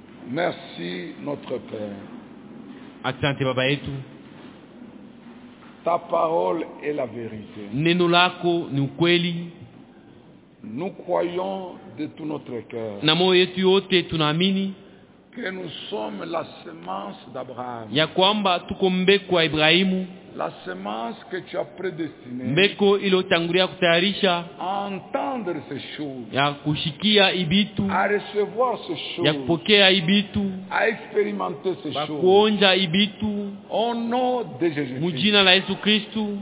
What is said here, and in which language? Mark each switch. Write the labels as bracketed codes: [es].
[fr] Merci notre Père. [sw] Asante Baba yetu. [fr] Ta parole est la vérité. [sw] Neno lako ni ukweli. [fr] Nous croyons de tout notre cœur. [sw] Na moyo yetu yote tunaamini [fr] que nous sommes la semence d'Abraham. [sw] Ya kwamba tuko mbeko ya Ibrahimu. [fr] La semence que tu as prédestinée. [sw] Mbeko iliyotangulia kutayarisha. [fr] Entendre ces choses. [sw] Ya kushikia ibitu. [fr] À recevoir ces choses. [sw] Ya kupokea ibitu. [fr] À expérimenter ces choses. [sw] Kuonja ibitu. [fr] Au nom de Jésus-Christ. [sw] Mujina la Yesu Kristu.